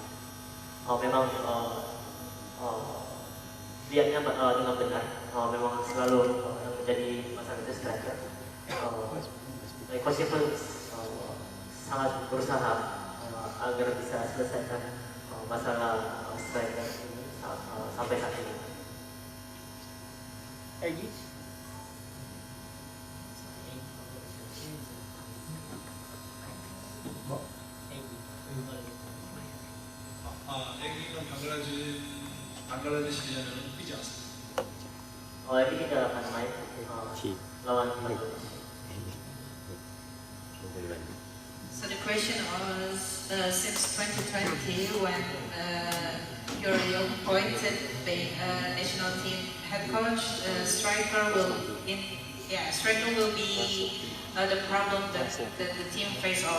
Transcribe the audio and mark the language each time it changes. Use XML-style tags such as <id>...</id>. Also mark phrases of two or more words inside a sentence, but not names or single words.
<id>Memang lihatnya dengan benar, memang selalu yang menjadi masalah itu striker. Coaching pun sangat berusaha agar bisa selesaikan masalah striker ini sampai saat ini. Egy?</id> <ko>애기는 방글라데시전에는 뛰지 않습니다.</ko> <id>Egy tidak akan main lawan Bangladesh.</id> <en>So the question was, since 2020, when you're the appointed national team head coach, striker will be the problem that the team face on.</en>